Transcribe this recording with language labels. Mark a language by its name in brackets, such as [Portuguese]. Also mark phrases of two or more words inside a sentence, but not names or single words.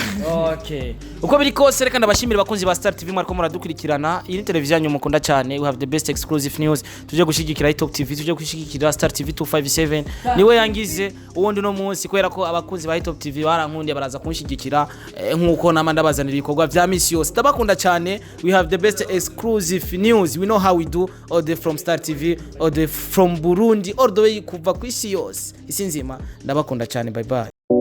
[Rundi] okay uko biri kose reka ndabashimira bakunzi ba Star TV mwariko muradukurikirana iyi televiziyo yanyu mukunda cyane [English] we have the best exclusive news [Rundi] tuje gushigikira Top TV tuje gushigikira Star TV 257 niwe yangize uwundi no munsi kwera ko abakunzi ba Top TV barankundiye baraza kunshigikira nkuko namanda bazanira ibikorwa vya misi yose tabakunda cyane [English] we have the best exclusive news we know how we do all the from Star TV all the from Burundi all the way [Rundi] kuva ku isi yose isi nzima ndabakunda cyane [English] bye bye.